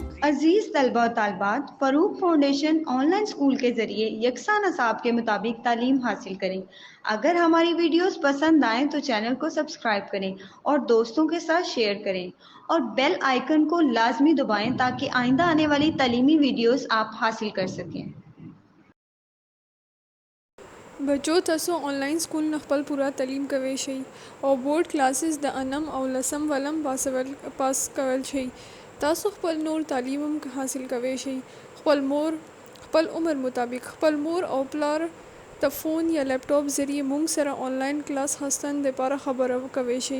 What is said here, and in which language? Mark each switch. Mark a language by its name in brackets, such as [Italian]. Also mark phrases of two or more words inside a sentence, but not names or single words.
[Urdu] عزیز طلبہ و طالبات، فروق فاؤنڈیشن آن لائن اسکول کے ذریعے یکساں نصاب کے مطابق تعلیم حاصل کریں۔ اگر ہماری ویڈیوز پسند آئیں تو چینل کو سبسکرائب کریں اور دوستوں کے ساتھ شیئر کریں اور بیل آئیکن کو لازمی دبائیں تاکہ آئندہ آنے والی تعلیمی ویڈیوز آپ حاصل کر سکیں۔ [Pashto] بچو تاسو آنلاین سکول نه خپل پوره تعلیم کوی شئ او بورډ کلاسز د انم او لسم ولم پاس کول شئ. تاسو خپل نور تعلیم هم حاصل کوی شئ. خپل عمر مطابق خپل مور او پلار ته فون یا لیپټاپ ذریعے مونږ سره آنلاین کلاس هستن دپاره خبره کوی شئ.